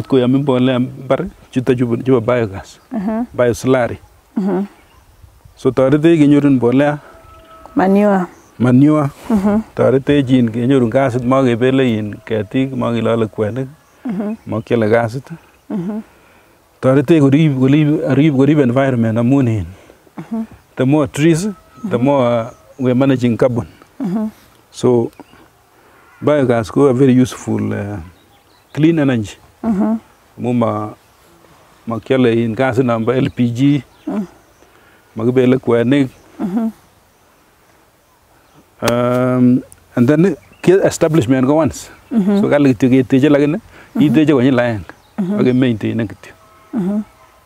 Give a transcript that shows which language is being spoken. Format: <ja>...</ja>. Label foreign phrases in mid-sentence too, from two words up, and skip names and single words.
<kln>koyomi mbolea mbar chuto chebo biogas bioslurry so toretech kenyorun mbolea manure toretech in kenyorun gasit makebele in ketik makelole kwenik makiole gasit toretech korib environment amun in</kln> <en>the more trees the more we are managing carbon</en> <kln>so biogas ko</kln> <en>a very useful clean energy.</en> <kln>Amu makyale in gas number LPG. Makibele kwenik.</kln> <en>And then establishment go once.</en> <kln>So kali kityo keteche lakini iteche konyil aeng. Ak maintain kityo.</kln>